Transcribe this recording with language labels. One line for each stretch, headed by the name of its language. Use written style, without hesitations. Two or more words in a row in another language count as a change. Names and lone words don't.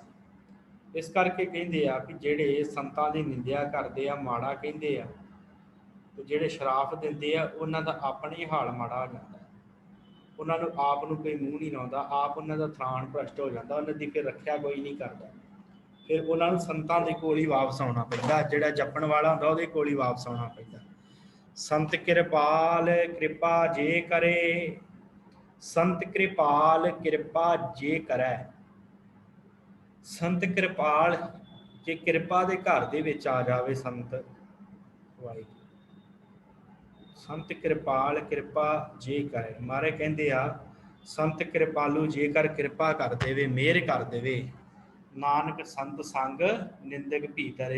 Punjabi: ਇਸ ਕਰਕੇ ਕਹਿੰਦੇ ਆ ਕਿ ਜਿਹੜੇ ਸੰਤਾਂ ਦੀ ਨਿੰਦਿਆ ਕਰਦੇ ਆ, ਮਾੜਾ ਕਹਿੰਦੇ ਆ, ਤੇ ਜਿਹੜੇ ਸ਼ਰਾਪ ਦਿੰਦੇ ਆ ਉਹਨਾਂ ਦਾ ਆਪਣਾ ਹੀ ਹਾਲ ਮਾੜਾ ਹੋ ਜਾਂਦਾ। ਉਹਨਾਂ ਨੂੰ ਆਪ ਨੂੰ ਕੋਈ ਮੂੰਹ ਨਹੀਂ ਲਾਉਂਦਾ, ਆਪ ਉਹਨਾਂ ਦਾ ਥਾਨ ਭ੍ਰਸ਼ਟ ਹੋ ਜਾਂਦਾ, ਉਹਨਾਂ ਦੀ ਫਿਰ ਰੱਖਿਆ ਕੋਈ ਨਹੀਂ ਕਰਦਾ। ਫਿਰ ਉਹਨਾਂ ਨੂੰ ਸੰਤਾਂ ਦੇ ਕੋਲ ਹੀ ਵਾਪਸ ਆਉਣਾ ਪੈਂਦਾ। ਜਿਹੜਾ ਜਪਣ ਵਾਲਾ ਹੁੰਦਾ ਉਹਦੇ ਕੋਲ ਹੀ ਵਾਪਸ ਆਉਣਾ ਪੈਂਦਾ।
Hindi: संत कृपाल कृपा जे करे, संत कृपाल कृपा जे करे। संत कृपाल जे कृपा
Punjabi: ਦੇ ਘਰ ਦੇ ਵਿੱਚ ਆ ਜਾਵੇ ਸੰਤ, ਵਾਹਿਗੁਰੂ
Hindi: संत किरपाल किरपा जे करे।
Punjabi: ਮਾਰੇ ਕਹਿੰਦੇ ਆ ਸੰਤ ਕਿਰਪਾਲੂ ਜੇਕਰ ਕਿਰਪਾ ਕਰ ਦੇਵੇ, ਮਿਹਰ ਕਰ ਦੇਵੇ,
Hindi: नानक संत संग निंदक भी तरे।